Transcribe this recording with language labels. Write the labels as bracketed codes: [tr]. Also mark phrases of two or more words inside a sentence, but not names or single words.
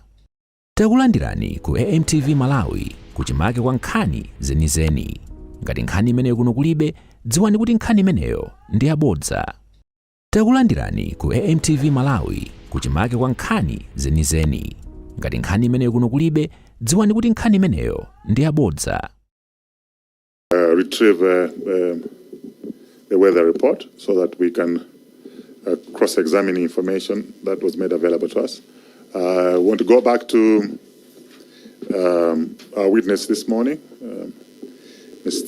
[ny] Takulandirani ku AMTV Malawi kuchimake kwa nkhani zenizeni. Ngati nkhani imeneyo kuno kulibe, dziwani kuti nkhani imeneyo ndi yabodza. Takulandirani ku AMTV Malawi kuchimake kwa nkhani zenizeni. Ngati nkhani imeneyo kuno kulibe, dziwani kuti nkhani imeneyo ndi yabodza. [en] Retrieve the weather report so that we can cross-examine information that was made available to us. I want to go back to our witness this morning, Mr.